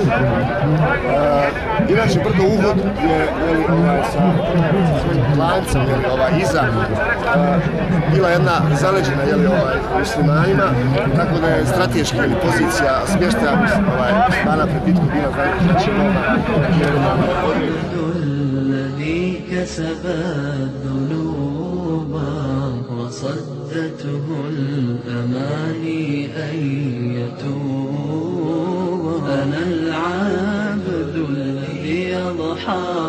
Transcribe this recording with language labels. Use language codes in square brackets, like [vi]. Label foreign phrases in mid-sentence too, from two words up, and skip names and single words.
[bs] Inače brdo Uhud je sa svojim klancem iza bila jedna zaleđena muslimanima, tako da je strateški pozicija smještaja muslimana pred bitku bila znači [ar] وصدته الأماني أن يتوب أنا العبد الذي يضحى